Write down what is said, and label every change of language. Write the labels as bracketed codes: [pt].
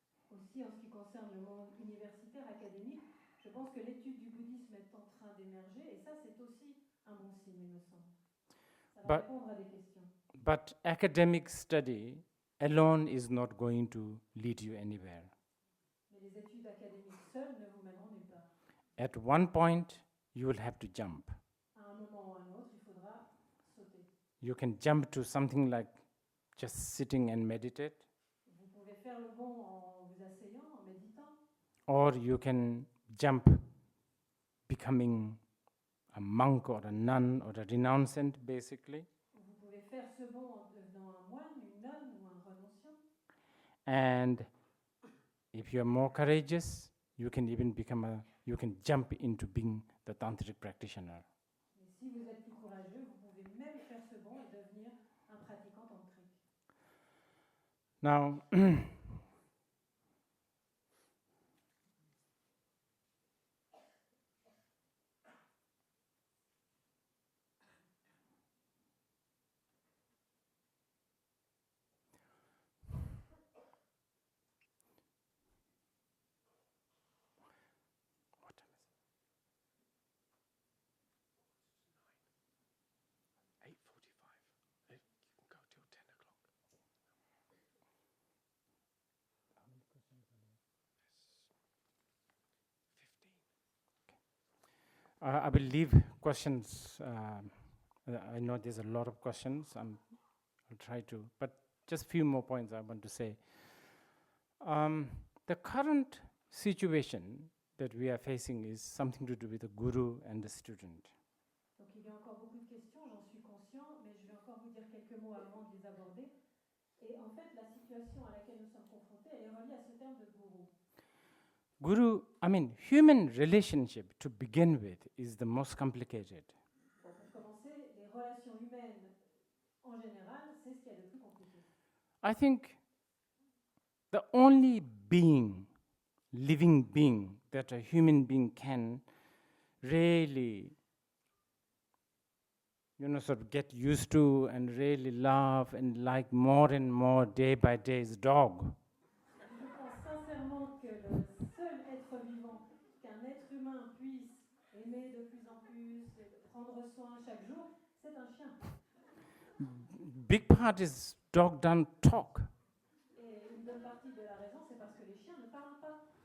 [fr] Aussi, en ce qui concerne le monde universitaire, académique, je pense que l'étude du bouddhisme est en train d'émerger, et ça, c'est aussi un bon signe, il me semble. Ça va répondre à des questions. [en] But academic study alone is not going to lead you anywhere. [fr] Mais les études académiques seules ne vous mèneront nulle part. [en] At one point, you will have to jump. [fr] À un moment ou à un autre, il faudra sauter. [en] You can jump to something like just sitting and meditate, [fr] Vous pouvez faire le bond en vous asseyant, en méditant, [en] or you can jump becoming a monk or a nun or a renouncant, basically. [fr] vous pouvez faire ce bond en devenant un moine, une nonne ou un renonciant. [en] And if you are more courageous, you can even you can jump into being the tantric practitioner. [fr] Mais si vous êtes plus courageux, vous pouvez même faire ce bond et devenir un pratiquant tantrique. [en] Now, what time is it? 8:45. You can go till 10 o'clock. How many questions are there? There's 15. Okay. I will leave questions. I know there's a lot of questions. I'll try to, but just a few more points I want to say. The current situation that we are facing is something to do with the guru and the student. [fr] Donc il y a encore beaucoup de questions, j'en suis conscient, mais je vais encore vous dire quelques mots avant de les aborder. Et en fait, la situation à laquelle nous sommes confrontés, elle est reliée à ce terme de gourou. [en] Human relationship to begin with is the most complicated. [fr] Bon, pour commencer, les relations humaines, en général, c'est ce qu'il y a de plus compliqué. [en] I think the only living being that a human being can really sort of get used to and really love and like more and more day by day is dog. [fr] Je pense sincèrement que le seul être vivant qu'un être humain puisse aimer de plus en plus, prendre soin chaque jour, c'est un chien. [en] Big part is dog don't talk. [fr] Et une bonne partie de la raison, c'est parce que les chiens ne parlent pas.